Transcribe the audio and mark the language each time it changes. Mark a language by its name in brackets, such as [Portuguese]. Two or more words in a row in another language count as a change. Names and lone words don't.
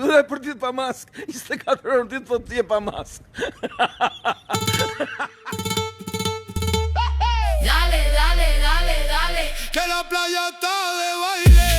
[Albanian] Dhe për ditë pa mask. 24 orë ditë thot je pa mask. [Spanish] Dale, dale, dale, dale. Que la playa está de baile.